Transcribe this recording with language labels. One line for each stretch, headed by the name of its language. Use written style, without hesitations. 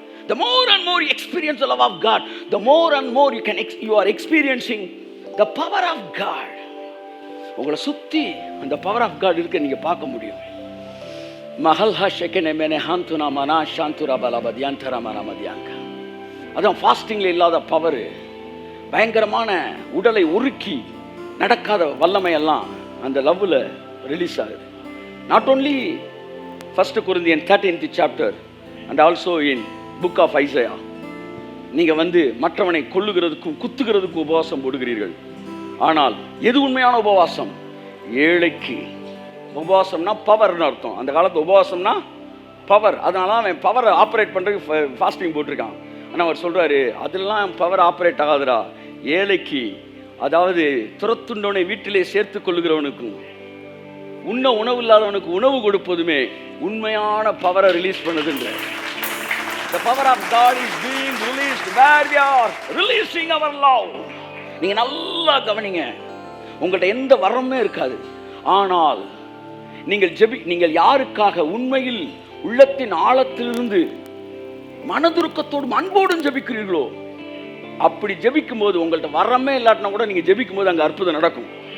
English: The more and more you experience the love of God, the more and more you are experiencing the power of God.
Tamil: உங்களை சுத்தி அந்த
English: power of God
Tamil: இருக்க நீங்க பார்க்க முடியும். மஹல்ஹா ஷெகனே மேனே ஹாந்துனா மனா ஷாந்துரா பலபதியாந்தரா மனமதியாங்க. அதான் ஃபாஸ்டிங்ல இல்லாத பவர், பயங்கரமான உடலை உருக்கி நடக்காத வல்லமையெல்லாம் அந்த லவ்ல ரிலீஸ் ஆகுது.
English: Not only 1 Corinthians 13th chapter and also in book of Isaiah.
Tamil: நீங்க மற்றவனை கொல்லுகிறதுக்கும் குத்துகிறதுக்கும் உபவாசம் போடுகிறீர்கள். ஆனால் எது உண்மையான உபவாசம்? ஏழைக்கு. உபவாசம்னா பவர்னு அர்த்தம். அந்த காலத்து உபவாசம்னா பவர். அதனால அவன் பவரை ஆப்ரேட் பண்ணுறதுக்கு ஃபாஸ்டிங் போட்டிருக்கான். ஆனால் அவர் சொல்கிறாரு, அதெல்லாம் பவர் ஆப்ரேட் ஆகாதுடா. ஏழைக்கு, அதாவது துரத்துண்டவனை வீட்டிலே சேர்த்து கொள்ளுகிறவனுக்கும் உண்ண உணவு இல்லாதவனுக்கு உணவு கொடுப்பதுமே உண்மையான பவரை release பண்ணுதுன்ற.
English: The power of God is being released where we are releasing our love.
Tamil: நீங்க நல்லா கவனிங்க, உங்கள்கிட்ட எந்த வரமே இருக்காது. ஆனால் நீங்கள் யாருக்காக உண்மையில் உள்ளத்தின் ஆழத்திலிருந்து மனதுருக்கத்தோடும் அன்போடும் ஜெபிக்கிறீர்களோ, அப்படி ஜெபிக்கும் போது உங்கள்கிட்ட வரமே இல்லாட்டினா கூட நீங்க ஜெபிக்கும் போது அங்க அற்புதம் நடக்கும்.